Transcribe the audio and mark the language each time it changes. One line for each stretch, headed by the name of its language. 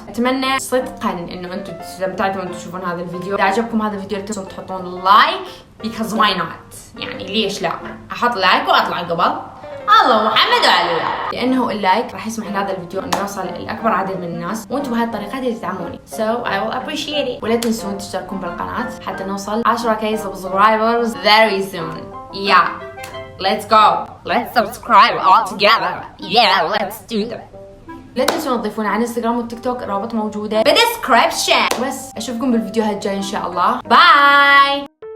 Arabic: أتمنى صدقا إنه أنتم استمتعتوا وأنتم تشوفون هذا الفيديو. إذا عجبكم هذا الفيديو لا تنسون تحطون لايك
English: because why not،
Arabic: يعني ليش لا؟ أحط لايك وأطلع قبل الله محمد وعلي الله، لأنه اللايك راح يسمح لهذا الفيديو إنه يوصل لأكبر عدد من الناس، وأنتم بهاي الطريقة تدعموني.
English: So I will appreciate it.
Arabic: ولا تنسون تشتركون بالقناة حتى نوصل
English: 10K subscribers very soon. Yeah, let's go. Let's subscribe all together. Yeah, let's do that.
Arabic: لا تنسون تضيفونا على انستغرام والتيك توك، الرابط موجودة بالديسكريبشن. بس أشوفكم بالفيديوهات الجاية إن شاء الله. باي.